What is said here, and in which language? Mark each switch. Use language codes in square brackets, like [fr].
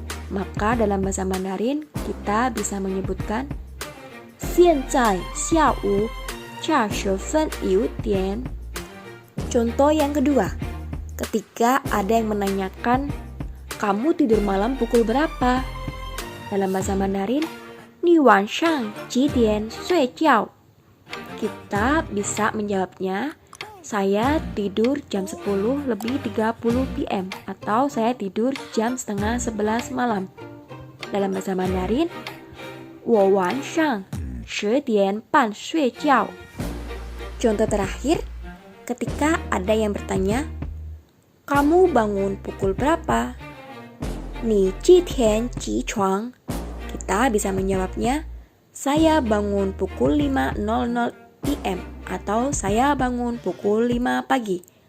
[id] Maka dalam bahasa Mandarin kita bisa menyebutkan [zh] 现在下午20分有点. [id] Contoh yang kedua, ketika ada yang menanyakan kamu tidur malam pukul berapa? Dalam bahasa Mandarin [zh] 你晚上几点睡觉? [id] Kita bisa menjawabnya, saya tidur jam 10:30 PM atau saya tidur jam setengah 11 malam. Dalam bahasa Mandarin [zh] 我晚上10点半睡觉. [id] Contoh terakhir, ketika ada yang bertanya, kamu bangun pukul berapa? [zh] 你几点起床? [id] Kita bisa menjawabnya, saya bangun pukul 5.00 PM atau saya bangun pukul 5 pagi.